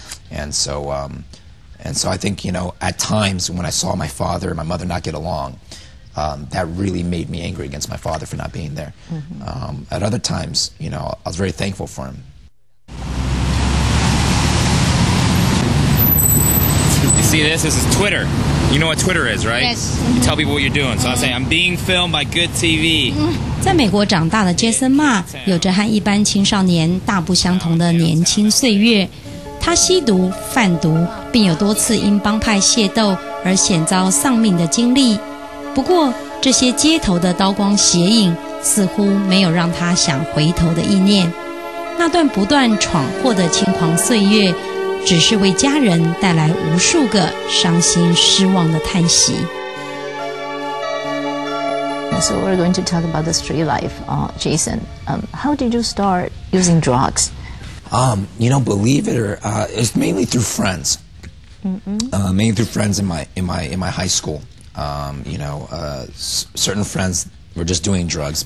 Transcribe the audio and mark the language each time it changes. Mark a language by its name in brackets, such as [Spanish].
[English] And so I think, you know, at times when I saw my father and my mother not get along, that really made me angry against my father for not being there. At other times, you know, I was very thankful for him. You see this? This is Twitter. You know what Twitter is, right? Yes. You tell people what you're doing. So I say, I'm being filmed by good TV. [Chinese] 在美国长大的Jaeson Ma有着和一般青少年大不相同的年轻岁月。他吸毒、贩毒，并有多次因帮派械斗而险遭丧命的经历。不过，这些街头的刀光血影似乎没有让他想回头的意念。那段不断闯祸的轻狂岁月，只是为家人带来无数个伤心失望的叹息。 [English] So we're going to talk about the street life, Jaeson. How did you start using drugs? You know, believe it or it's mainly through friends. Mainly through friends in my high school. You know, certain friends were just doing drugs.